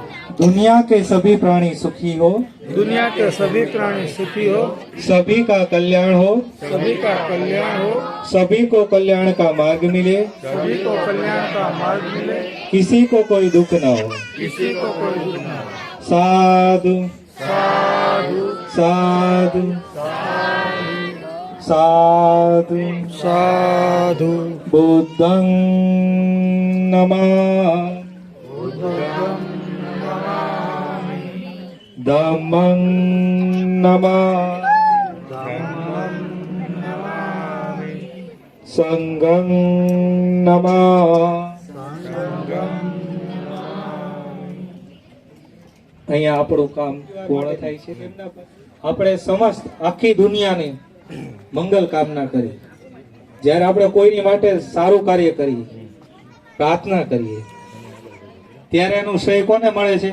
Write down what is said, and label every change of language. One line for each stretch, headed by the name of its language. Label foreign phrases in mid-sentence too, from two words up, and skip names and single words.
Hindi: दुनिया के सभी प्राणी सुखी हो, दुनिया के सभी प्राणी सुखी हो, सभी का कल्याण हो, सभी का कल्याण हो, सभी को कल्याण का मार्ग मिले, सभी को कल्याण का मार्ग मिले, किसी को कोई दुख न हो। किसी को कोई दुख ना हो। साधु साधु साधु साधु साधु
Sanskrit: बुद्धं नमः धम्मं नमः संघं नमः।
Gujarati: અહીંયા આપણું કામ પૂર્ણ થાય છે। આપણે સમસ્ત આખી દુનિયાને મંગલ કામના કરી, જ્યારે આપણે કોઈની માટે સારું કાર્ય કરીએ પ્રાર્થના કરીએ ત્યારે એનું શ્રેય કોને મળે છે?